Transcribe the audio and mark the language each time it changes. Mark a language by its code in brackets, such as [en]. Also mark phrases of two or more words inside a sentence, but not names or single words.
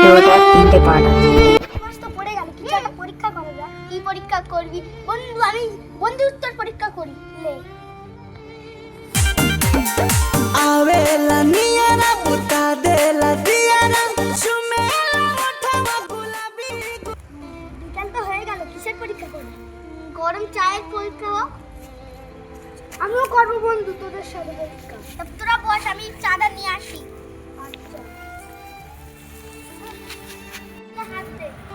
[bn] ভিডিওটা 3টে পার্ট আছে। মাস তো পড়ে গেল, কিছু একটা পরীক্ষা করা যাক। কি পরীক্ষা করবি বন্ধু? আমি বন্ধু উত্তর পরীক্ষা করি। লে [bho] आवेला नियारा बुता देला दियारा सुमेला ओठवा गुलाबी। [bn] বিকাল তো হয়ে গেল, কিসের পরীক্ষা করবি? গরম চায়ের পরীক্ষা হোক। আমিও করবো বন্ধু তোদের সাথে পরীক্ষা। তোরা বস, আমি চাটা নিয়ে আসি। আচ্ছা হাত দে।